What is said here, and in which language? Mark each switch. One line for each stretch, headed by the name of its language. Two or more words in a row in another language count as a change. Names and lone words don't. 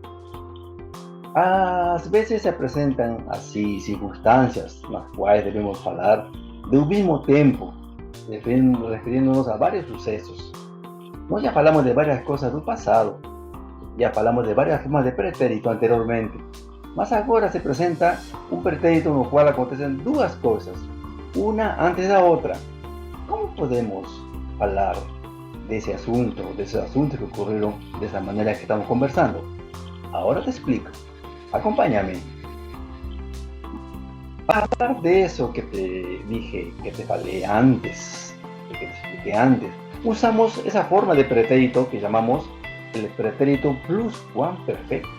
Spanish: A veces se presentan así circunstancias en las cuales debemos hablar de un mismo tiempo, refiriéndonos a varios sucesos. No ya hablamos de varias cosas del pasado, ya hablamos de varias formas de pretérito anteriormente.
Portuguese: Mas agora
Spanish: se presenta un pretérito no cual acontecen
Portuguese: duas coisas,
Spanish: una antes
Portuguese: da outra. Como podemos falar desse assunto, desses assuntos que ocorreram dessa maneira que estamos conversando?
Spanish: Ahora te explico. Acompáñame. Para hablar de eso que te dije, que
Portuguese: te falei
Spanish: antes, que te expliqué antes, usamos esa forma de pretérito que llamamos el pretérito pluscuamperfecto.